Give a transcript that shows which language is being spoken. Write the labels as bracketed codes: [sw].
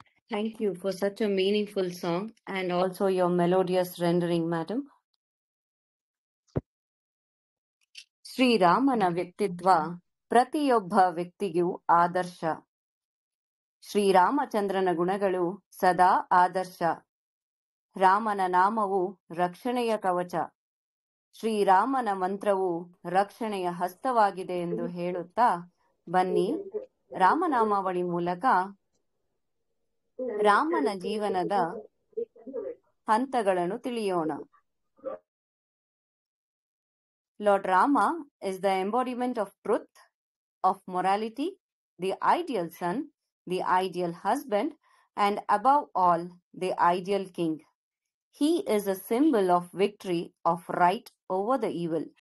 [en] Thank you for such a meaningful song and also your melodious rendering, madam. [kn] ಶ್ರೀರಾಮನ ವ್ಯಕ್ತಿತ್ವ ಪ್ರತಿಯೊಬ್ಬ ವ್ಯಕ್ತಿಗೂ ಆದರ್ಶ. ಶ್ರೀರಾಮಚಂದ್ರನ ಗುಣಗಳು ಸದಾ ಆದರ್ಶ. ರಾಮನ ನಾಮವು ರಕ್ಷಣೆಯ ಕವಚ. ಶ್ರೀರಾಮನ ಮಂತ್ರವು ರಕ್ಷಣೆಯ ಹಸ್ತವಾಗಿದೆ ಎಂದು ಹೇಳುತ್ತಾ ಬನ್ನಿ ರಾಮನಾಮಾವಳಿ ಮೂಲಕ ರಾಮನ ಜೀವನದ ಹಂತಗಳನ್ನು ತಿಳಿಯೋಣ. [en] Lord Rama is the embodiment of truth, of morality, the ideal son, the ideal husband, and above all, the ideal king. He is a symbol of victory of right over the evil.